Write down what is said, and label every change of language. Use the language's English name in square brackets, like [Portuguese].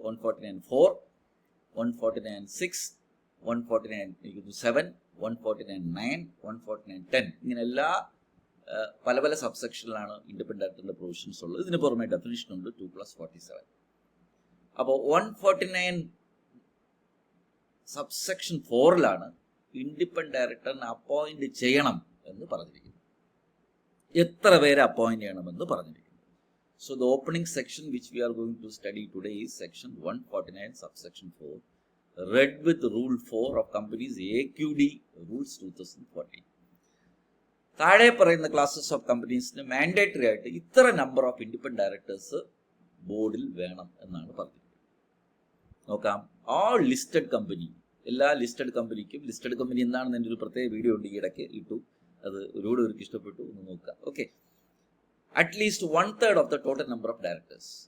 [Malayalam] 149(4), 149(6), 149(7), 149(9), 149(10) ഇങ്ങനെ എല്ലാ പല പല സബ് സെക്ഷനിലാണ് ഇൻഡിപെൻഡന്റ് ഡയറക്ടറിന്റെ പ്രൊവിഷൻസ് ഉള്ളത്. ഇതിന് പുറമെ ഡെഫിനിഷൻ ഉണ്ട് 2+47. അപ്പോൾ 149 സബ്സെക്ഷൻ 4ലാണ് ഇൻഡിപെൻഡന്റ് ഡയറക്ടറിനെ അപ്പോയിന്റ് ചെയ്യണം എന്ന് പറഞ്ഞിരിക്കുന്നു. എത്ര പേരെ അപ്പോയിന്റ് ചെയ്യണമെന്ന് പറഞ്ഞിരിക്കുന്നു. [English] So the opening section which we are going to study today is section 149 subsection 4, read with rule 4 of companies AQD rules 2014. [Malayalam] താഴെ പറയുന്ന ക്ലാസ്സസ് ഓഫ് കമ്പനീസിന് മാൻഡേറ്ററി ആയിട്ട് ഇത്ര നമ്പർ ഓഫ് ഇൻഡിപെൻഡന്റ് ഡയറക്ടേഴ്സ് ബോർഡിൽ വേണം എന്നാണ് പറഞ്ഞിരിക്കുന്നത്. നോക്കാം. ഓൾ ലിസ്റ്റഡ് കമ്പനി, എല്ലാ ലിസ്റ്റഡ് കമ്പനിക്കും, ലിസ്റ്റഡ് കമ്പനി എന്താണെന്ന് എൻ്റെ ഒരു പ്രത്യേക വീഡിയോ ഉണ്ട്, ഈ ഇടയ്ക്ക് ഇട്ടു. അത് ഒരുപാട് പേർക്ക് ഇഷ്ടപ്പെട്ടു, ഒന്ന് നോക്കുക. Okay, [English] At least 1/3 of the total number of directors.